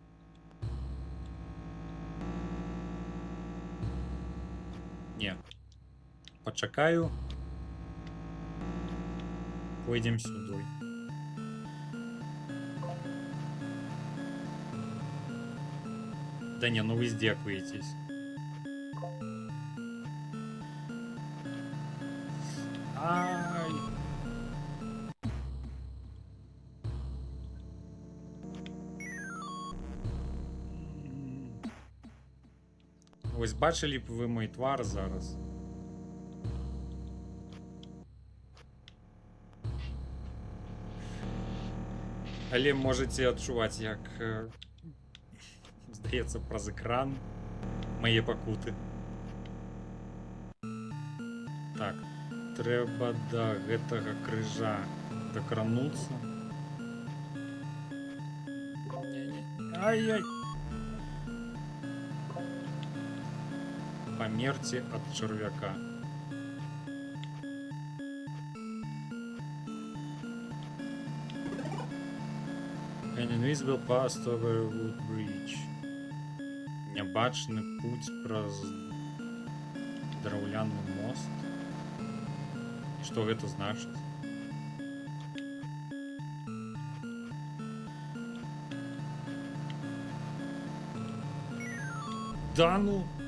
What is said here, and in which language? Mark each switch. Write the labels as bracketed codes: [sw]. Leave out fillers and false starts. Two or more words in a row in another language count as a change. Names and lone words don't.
[be] Не. Пачакаю. Пойдем сюды. Да не, ну вы здекаетесь. Ай. [uk] Ось бачили б ви [be] мой твар зараз. Але можете адчуваць, як здаецца праз экран мае пакуты. Так, трэба да гэтага крыжа дакрануцца. Ай-яй! Памерці ад чарвяка. [en] An invisible path over Wood Bridge. [be] Нябачны путь праз драўляны мост. Што гэта значыць? Да ну!